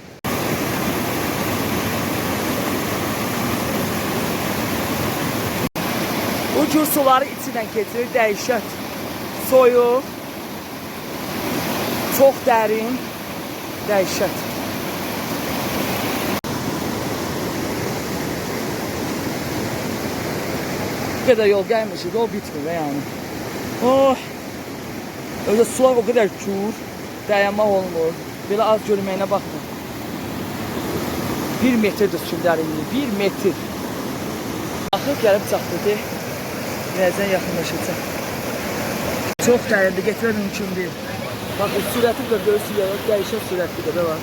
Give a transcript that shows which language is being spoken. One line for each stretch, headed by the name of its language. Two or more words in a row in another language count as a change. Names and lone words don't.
Azerbaijani: Ucuz suları içindən keçirir, dəhşət. Soyuq, çox dərin, dəhşət.
Turkish: Bu kadar
Azerbaijani: yol gəlmişik, yol bitmir yani.
Turkish: Oh! Öyle sular o kadar kur,
Azerbaijani: dayanmaq olmur. Belə az görməyinə baxma. 1 metrdir suyun dərinliyi, 1 metr. Axıb gəlib çatdı. Birazdan yaxınlaşacaq. Çox dərindir, getmək mümkün deyil. Baxın, sürəti də görürsünüz, dəyişən sürətlidir də var.